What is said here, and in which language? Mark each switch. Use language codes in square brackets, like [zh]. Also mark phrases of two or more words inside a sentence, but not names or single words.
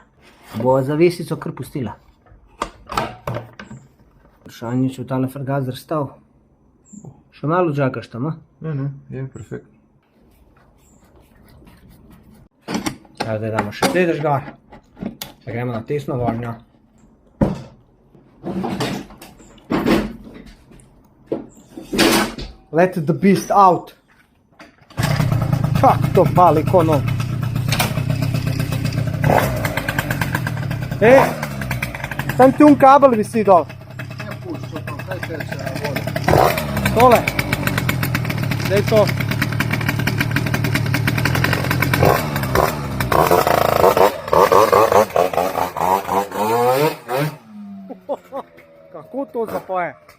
[sl] Bo zavesico kar pustila. Vprašanje, če v tale frgazer stav. Še malo odžagaš tam, a? Ne, je perfekt. Zdaj damo še sedež gor. Da gremo na tesno vožnjo. [en] Let the beast out. [sl] Kak to pali, ko no. Tam ti kabel visi dol. Ne puščo, pa kaj teče voda. Tole. Zdaj to. Kako to zapoje?